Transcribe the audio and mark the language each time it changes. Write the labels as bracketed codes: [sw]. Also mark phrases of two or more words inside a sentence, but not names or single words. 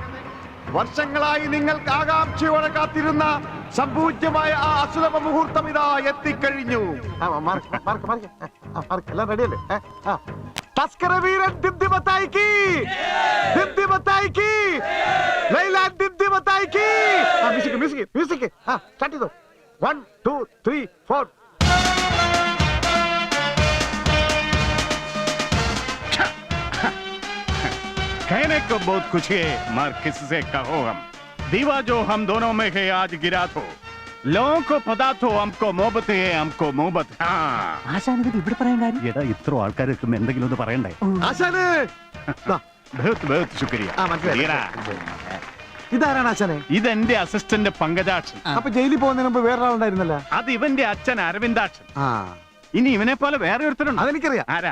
[ml] വർഷങ്ങളായി നിങ്ങൾക്ക് ആകാംക്ഷയോടെ കാത്തിരുന്ന സംപൂജ്യമായ ആ അസുലഭ മുഹൂർത്തം ഇതാ എത്തിക്കഴിഞ്ഞു. എല്ലാം റെഡിയല്ലേ? തസ്കരവീരൻ ദിംതിമത്തായിക്ക്, ദിംതിമത്തായിക്ക്, ലൈലാൻ ദിംതിമത്തായിക്ക്. [en] music music music start [ml] ചെയ്തോ. 1 2 3 4. [hi] कहने को बहुत कुछ है, मगर किससे कहो हम। दीवा जो हम दोनों में है आज गिरा तो लोगों को पता तो हमको मोहब्बत है, हमको मोहब्बत. [ml] ഇവിടെ പറയാൻ കാര്യം എടാ, ഇത്ര ആൾക്കാർ എത്തുമ്പോ എന്തെങ്കിലും ഒന്ന് പറയണ്ടേ? ആശാന് [hi] बहुत बहुत शुक्रिया. [ml] ഇതാരാണ് ആശാനെ? ഇതെന്റെ അസിസ്റ്റന്റ് പങ്കജാക്ഷൻ. അപ്പൊ ജയിലിൽ പോകുന്നതിന് മുമ്പ് വേറൊരാളുണ്ടായിരുന്നല്ല? അത് ഇവന്റെ അച്ഛൻ അരവിന്ദാക്ഷൻ. ഇനി ഇവനെ പോലെ വേറെ ഒരുത്തരുണ്ട്. അതെനിക്കറിയാം. ആരാ?